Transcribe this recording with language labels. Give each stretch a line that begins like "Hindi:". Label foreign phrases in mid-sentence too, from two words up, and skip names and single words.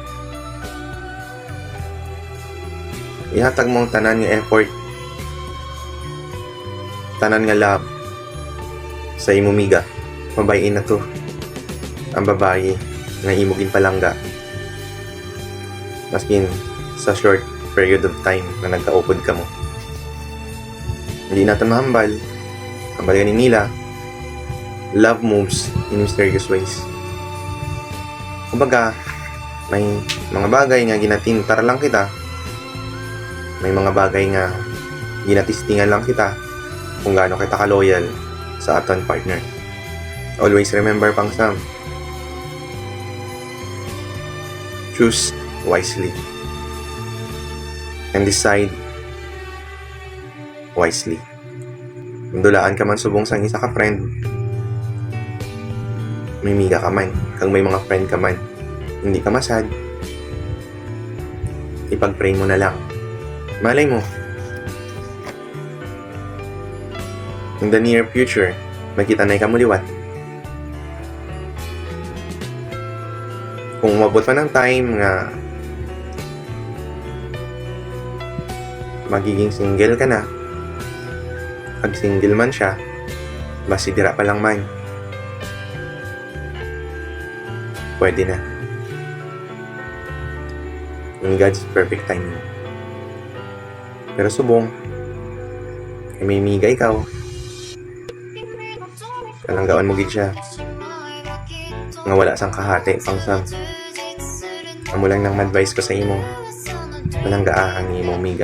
Hiligaynon: Ihatag mo ang tanan nga effort, tanan nga love sa imo miga. Mabayin na to ang babae nga imo ginpalangga maskin sa
English: short period of time
Hiligaynon: na nagkaupod ka mo. Hindi natin mahambal. Hambal ganin nila,
English: love moves in mysterious ways.
Hiligaynon: Kumbaga, may mga bagay nga ginatintar lang kita. May mga bagay nga ginatistingan lang kita kung gaano kita ka-loyal sa aton partner.
English: Always remember pang Sam, choose wisely and decide wisely.
Hiligaynon: Kung dulaan ka man subong sang isa ka friend, may miga ka man, kung may mga friend ka man, hindi ka masad, ipag-pray mo na lang. Malay mo,
English: in the near future,
Hiligaynon: makita na ikamuliwat. Kung umabot pa ng time nga magiging single ka na, pag single man siya, basidira pa lang man, pwede na.
English: In God's perfect timing.
Hiligaynon: Pero subong, kay may miga ikaw, kalanggaan mo gid siya, nga wala sang kahati, pangsam. Amo lang nang advice ko sa imo, malangga ang imo miga.